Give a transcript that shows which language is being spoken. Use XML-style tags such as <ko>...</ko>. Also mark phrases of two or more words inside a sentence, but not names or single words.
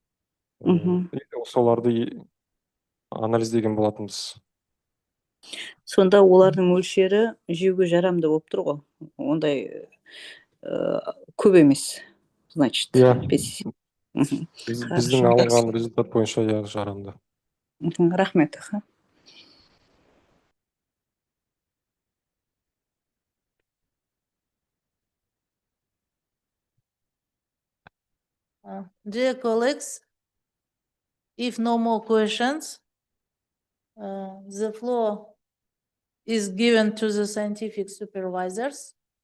<kk>Соларды анализдеген болатынбыз. Сонда олардың мөлшері жеуге жарамды болып тұр ғой. Ондай көп емес, значит, пестицид. Біздің алынған результат бойынша жарамды. Рахмет.</kk> <en>Dear colleagues, if no more questions, the floor is given to the scientific supervisors.</en>